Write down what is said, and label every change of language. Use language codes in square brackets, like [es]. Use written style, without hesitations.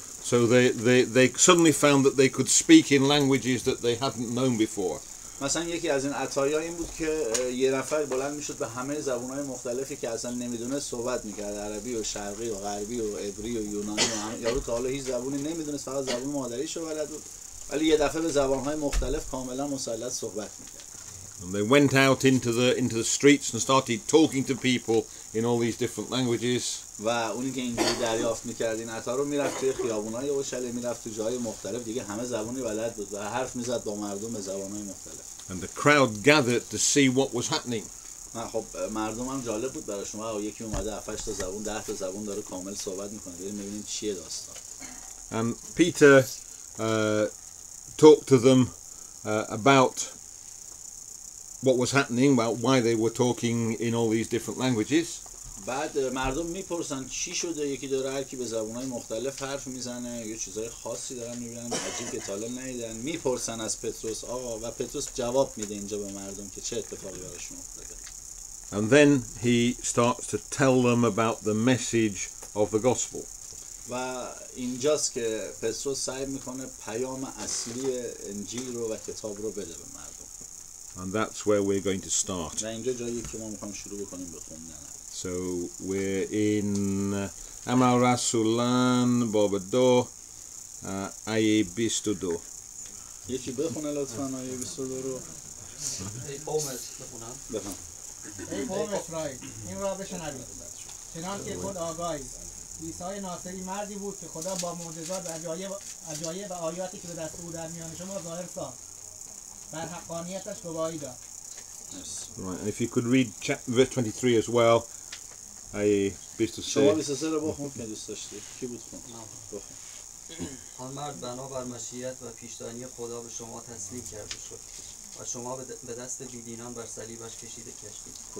[en] So they suddenly found that they could speak in languages that they hadn't known before. [fa] مثلا یکی از این عطایا این بود که یه نفر بلند میشد به همه زبان‌های مختلفی که اصلا نمیدونه صحبت میکرد. عربی و شرقی و غربی و عبری و یونانی و یارو تا حالا هیچ زبانی نمیدونست، فقط زبان مادریشو بلد بود، ولی یه دفعه به زبان‌های مختلف کاملا مسلط صحبت میکرد. [en] And they went out into the streets and started talking to people in all these different languages. [fa] و اونی که اینجوری دریافت میکرد این عطا رو میرفت توی خیابون‌های اورشلیم، میرفت تو جای مختلف دیگه همه زبانی بلد بود و حرف میزد با مردم به زبان‌های مختلف. [en] And the crowd gathered to see what was happening. [fa] خب مردم هم جالب بود براشون. و یکی اومده 7 تا زبون 10 تا زبون داره کامل صحبت میکنه. بریم ببینیم چیه داستان. [en] And Peter talked to them about what was happening, about why they were talking in all these different languages. [fa] بعد مردم میپرسن چی شده، یکی داره هر کی به زبان‌های مختلف حرف میزنه، یه چیزای خاصی دارن میبینن عجیب که تا حالا ندیدن. میپرسن از پتروس آقا و پتروس جواب میده اینجا به مردم که چه اتفاقی براشون افتاده. [en] And then he starts to tell them about the message of the gospel. [fa] و اینجاست که پتروس سعی میکنه پیام اصلی انجیل رو و کتاب رو بده به مردم. [en] And that's where we're going to start. [fa] و اینجا جایی که ما میخوایم شروع بکنیم به خوندن. [en] So we're in [fa] Amal Rasulan Baba 2 آیه 22. یکی بخونه لطفاً آیه 22 رو. ای قوم بخونم. بفهم. ای قوم اسرائیل این را بشنوید چنان که خود آگاهید عیسی ناصری مردی بود که خدا با معجزات و عجایب و آیاتی که به دست او در میان شما ظاهر ساخت. بر حقانیتش گواهی داد. [en] Right, and if you could read verse 23 as well, I used to [fa] شما [en] say. [fa] 23 رو بخون که دوست داشتی. کی بود خون؟ بخون. آن مرد بنابر مشیت و پیشدانی خدا به شما تسلیم کرده شد و شما به دست بیدینان بر صلیبش کشیده کشتید.